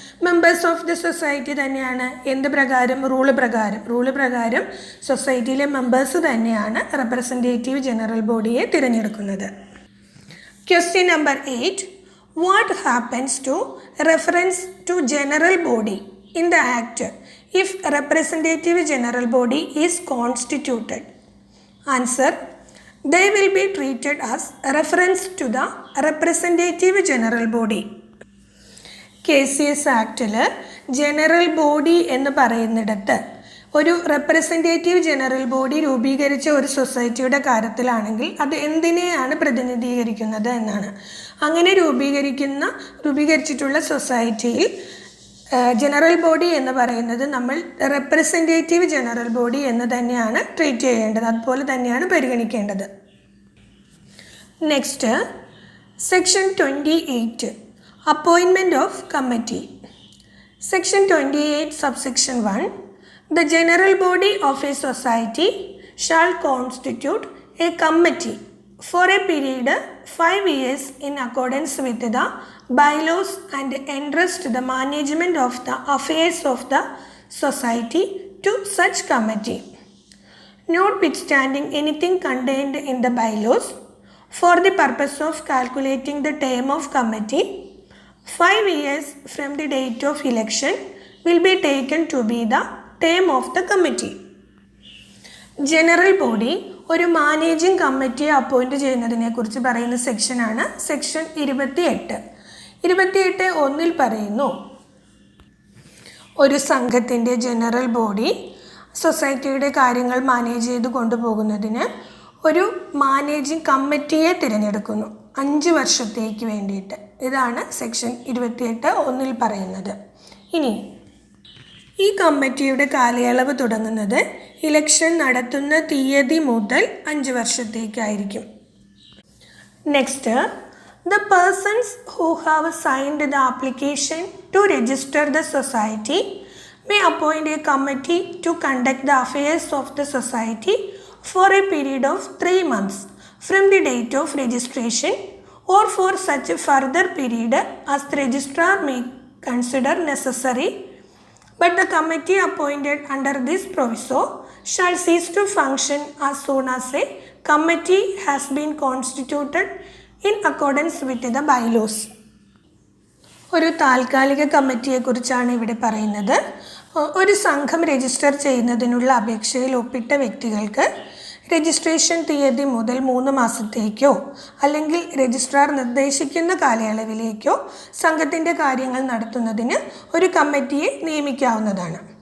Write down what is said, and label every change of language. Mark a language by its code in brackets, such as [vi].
[ml] Members of the society തന്നെയാണ്. എന്ത് പ്രകാരം? റൂള് പ്രകാരം സൊസൈറ്റിയിലെ മെമ്പേഴ്സ് തന്നെയാണ് റെപ്രസെൻറ്റേറ്റീവ് ജനറൽ ബോഡിയെ തിരഞ്ഞെടുക്കുന്നത്. [en] Question number 8. What happens to reference to general body in the act if representative general body is constituted? Answer. They will be treated as reference to the representative general body. [ml] KCS ആക്റ്റിൽ general body എന്ന് പറയുന്നിടത്ത് ഒരു representative general body രൂപീകരിച്ച ഒരു സൊസൈറ്റിയുടെ കാര്യത്തിലാണെങ്കിൽ അത് എന്തിനെയാണ് പ്രതിനിധീകരിക്കുന്നത് എന്നാണ്. അങ്ങനെ രൂപീകരിച്ചിട്ടുള്ള സൊസൈറ്റിയിൽ ജനറൽ ബോഡി എന്ന് പറയുന്നത് നമ്മൾ റെപ്രസെൻറ്റേറ്റീവ് ജനറൽ ബോഡി എന്ന് തന്നെയാണ് ട്രീറ്റ് ചെയ്യേണ്ടത്, അതുപോലെ തന്നെയാണ് പരിഗണിക്കേണ്ടത്. [en] Next section 28 appointment of committee. Section 28 subsection 1 The general body of a society shall constitute a committee for a period 5 years in accordance with the bylaws and entrust the management of the affairs of the society to such committee. Notwithstanding anything contained in the bylaws, for the purpose of calculating the term of committee, 5 years from the date of election will be taken to be the term of the committee. [ml] General body ഒരു managing കമ്മിറ്റിയെ appoint ചെയ്യുന്നതിനെക്കുറിച്ച് പറയുന്ന സെക്ഷനാണ് section 28. 28(1) പറയുന്നു, ഒരു സംഘത്തിൻ്റെ general body സൊസൈറ്റിയുടെ കാര്യങ്ങൾ മാനേജ് ചെയ്ത് കൊണ്ടുപോകുന്നതിന് ഒരു മാനേജിംഗ് കമ്മിറ്റിയെ തിരഞ്ഞെടുക്കുന്നു 5 വർഷത്തേക്ക് വേണ്ടിയിട്ട്. ഇതാണ് സെക്ഷൻ 28(1) പറയുന്നത്. ഇനി ഈ കമ്മിറ്റിയുടെ കാലയളവ് തുടങ്ങുന്നത് ഇലക്ഷൻ നടത്തുന്ന തീയതി മുതൽ 5 വർഷത്തേക്കായിരിക്കും. [en] Next, the persons who have signed the application to register the society may appoint a committee to conduct the affairs of the society for a period of 3 months from the date of registration or for such a further period as the registrar may consider necessary, but the committee appointed under this proviso shall cease to function as soon as a committee has been constituted in accordance with the bylaws. [ml] ഒരു താൽക്കാലിക കമ്മിറ്റിയെക്കുറിച്ചാണ് ഇവിടെ പറയുന്നത്. ഒരു സംഘം register ചെയ്യുന്നതിനുള്ള അപേക്ഷയിൽ ഒപ്പിട്ട വ്യക്തികൾക്ക് രജിസ്ട്രേഷൻ തീയതി മുതൽ 3 മാസത്തേക്കോ അല്ലെങ്കിൽ രജിസ്ട്രാർ നിർദ്ദേശിക്കുന്ന കാലയളവിലേക്കോ സംഘത്തിൻ്റെ കാര്യങ്ങൾ നടത്തുന്നതിന് ഒരു കമ്മിറ്റിയെ നിയമിക്കാവുന്നതാണ്.